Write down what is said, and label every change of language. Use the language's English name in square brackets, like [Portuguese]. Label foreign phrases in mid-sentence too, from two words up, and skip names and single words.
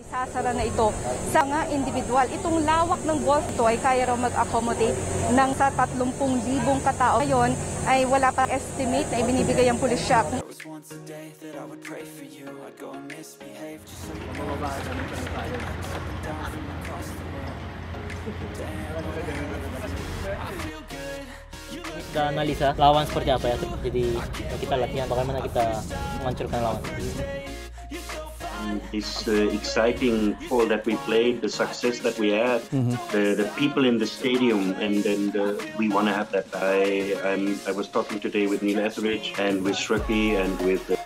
[Filipino] Isasara na ito sa mga individual. Itong lawak ng golf ito ay kaya raw mag-accommodate ng sa 30,000 katao. Ngayon ay wala pa estimate na ibinibigay ang pulisya. [Indonesian] Kita analisa lawan seperti apa ya, jadi kita latihan bagaimana kita menghancurkan lawan. [English] This exciting fall that we played, the success that we had, the people in the stadium, and then we want to have that. I was talking today with Neil Etheridge and with Shreki and with.